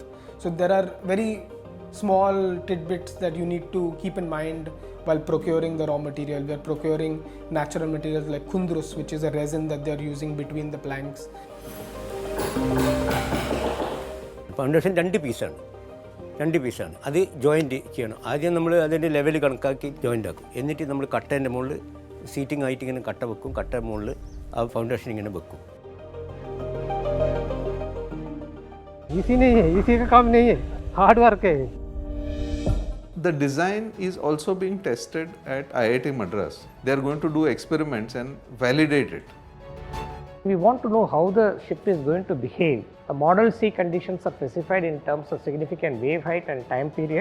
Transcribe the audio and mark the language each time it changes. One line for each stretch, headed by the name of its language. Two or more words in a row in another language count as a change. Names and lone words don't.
English: So there are very small tidbits that you need to keep in mind while procuring the raw material. We are procuring natural materials like khundrus, which is a resin that they are using between the planks.
Malayalam: Foundation 2 പീസാണ്. 2 പീസാണ്. അത് ജോയിൻറ്റ് ചെയ്യണം. ആദ്യം നമ്മൾ അതിൻ്റെ ലെവൽ കണക്കാക്കി ജോയിൻ്റ് ആക്കും. എന്നിട്ട് നമ്മൾ കട്ടേൻ്റെ മുകളിൽ സീറ്റിംഗ് ആയിട്ട് ഇങ്ങനെ കട്ട വെക്കും. കട്ട മുകളിൽ ആ ഫൗണ്ടേഷൻ ഇങ്ങനെ വെക്കും.
Hindi: easy नहीं है, easy का काम नहीं है,
English: hard work
Hindi: है.
English: The design is also being tested at IIT Madras. They are going to do experiments and validate it. We want to know how the ship is going to behave. The model C conditions are specified in terms of significant wave height and time period.